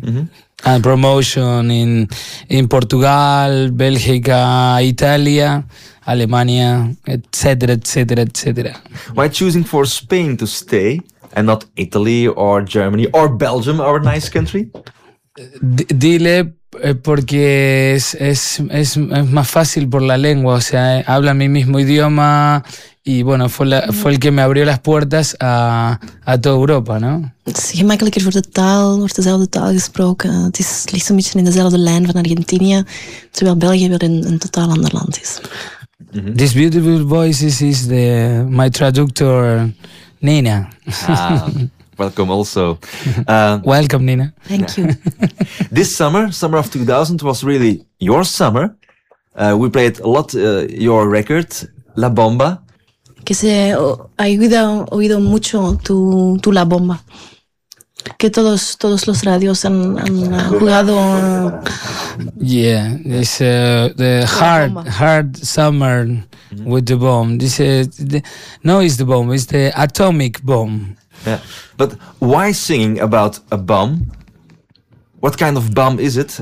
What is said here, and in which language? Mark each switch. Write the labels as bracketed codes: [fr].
[en] mm-hmm. And promotion in Portugal, Bélgica, Italia, Alemania, etc., etc., etc. Why choosing for Spain to stay and not Italy or Germany or Belgium, our nice country? [es] Dile porque es más fácil por la lengua, o sea, habla mi mismo idioma. Y bueno, fue el que me abrió las puertas a toda Europa, ¿no? [nl] Es gemakkelijker voor de taal, wordt dezelfde taal gesproken. Het is ligt zo'n beetje in dezelfde lijn van Argentinië, terwijl België weer een totaal ander land is. [en] Mm-hmm. This beautiful voice is my traductor, Nina. Ah, welcome also. Welcome, Nina. Thank you. This summer of 2000, was really your summer. We played a lot your record, La Bomba. [es] Que se ha oído mucho tu La Bomba. Que todos los radios han jugado. [en] Yeah, it's the hard summer with the bomb. This no, it's the bomb, it's the atomic bomb. Yeah. But why singing about a bomb? What kind of bomb is it?